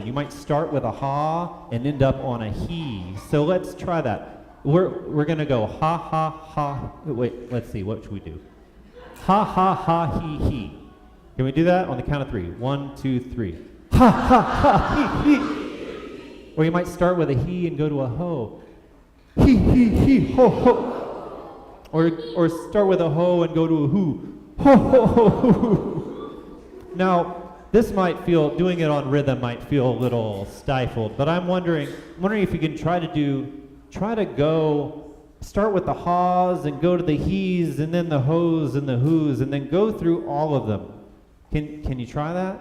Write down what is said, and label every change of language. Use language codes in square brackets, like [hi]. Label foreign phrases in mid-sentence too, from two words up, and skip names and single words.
[en] You might start with a ha and end up on a he. So let's try that. We're gonna go ha ha ha. Wait, let's see, what should we do? Ha ha ha he. Can we do that on the count of 3? 1, 2, 3. Ha ha ha he. Or you might start with a he and go to a ho. He ho ho. Or start with a ho and go to a hoo. Ho ho ho ho. Now, this doing it on rhythm might feel a little stifled, but I'm wondering if you can try to go, start with the ha's and go to the he's and then the ho's and the who's and then go through all of them. Can you try that?